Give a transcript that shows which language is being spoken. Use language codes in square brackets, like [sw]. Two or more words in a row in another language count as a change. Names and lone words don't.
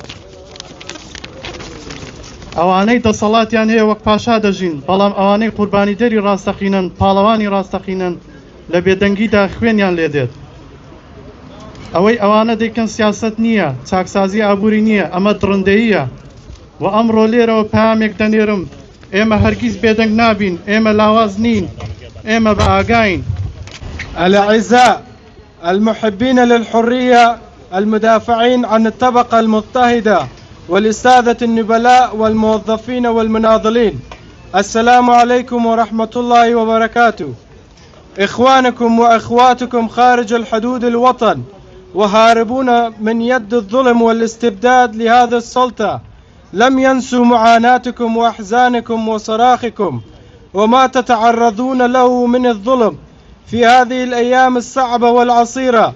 [ckb] ئەوانەی دەسەڵاتیان هەیە وەک پاشا دەژین، بەڵام ئەوانەی قوربانی دەری ڕاستەقینن، پاڵەوانی ڕاستەقینن، لە بێدەنگیدا خوێنیان لێ دێت. ئەوەی ئەوانە دەیکەن سیاست نییە، چاکسازی ئابووری نییە، ئەمە درڕندەییە. و ئەمڕۆ لێرەوە پامێک دەنێرم، ئێمە هەرگیز بێدەنگ نابین، ئێمە لاواز نین، ئێمە بە ئاگاین. [ar] الأعزاء المحبين للحرية المدافعين عن الطبقة المضطهدة والسادة النبلاء والموظفين والمناضلين، السلام عليكم ورحمة الله وبركاته. إخوانكم وأخواتكم خارج الحدود الوطن وهاربون من يد الظلم والاستبداد لهذه السلطة لم ينسوا معاناتكم وأحزانكم وصراخكم وما تتعرضون له من الظلم في هذه الأيام الصعبة والعصيرة.